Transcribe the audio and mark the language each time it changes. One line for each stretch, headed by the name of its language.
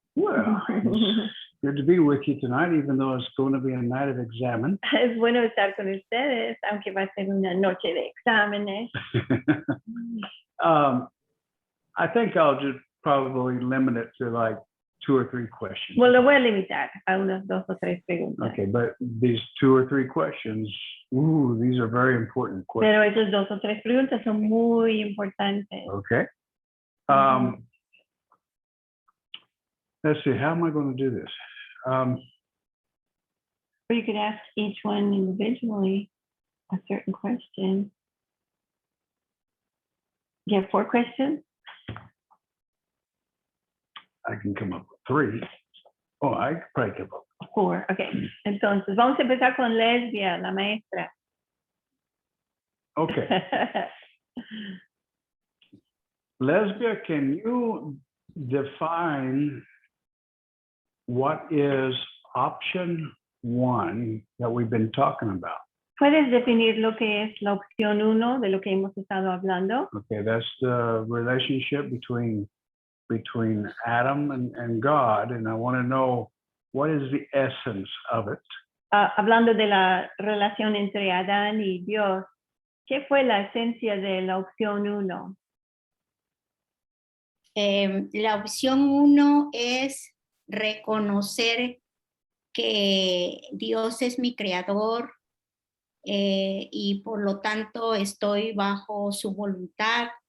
English: Well, it's good to be with you tonight, even though it's going to be a night of examen.
Spanish: Es bueno estar con ustedes, aunque va a ser una noche de exámenes.
English: I think I'll just probably limit it to like 2 or 3 questions.
Spanish: Bueno, lo voy a limitar a unas 2 o 3 preguntas.
English: Okay, but these 2 or 3 questions, these are very important questions.
Spanish: Pero esas 2 o 3 preguntas son muy importantes.
English: Okay. Let's see, how am I going to do this? Or you could ask each one individually a certain question. You have 4 questions? I can come up with 3. Oh, I could probably come up with
Spanish: 4, okay. Entonces, vamos a empezar con Lesbia, la maestra.
English: Okay. Lesbia, can you define what is option 1 that we've been talking about?
Spanish: ¿Puedes definir lo que es la opción 1 de lo que hemos estado hablando?
English: Okay, that's the relationship between Adam and God, and I want to know what is the essence of it.
Spanish: Hablando de la relación entre Adán y Dios, ¿qué fue la esencia de la opción 1? La opción 1 es reconocer que Dios es mi creador y por lo tanto estoy bajo su voluntad.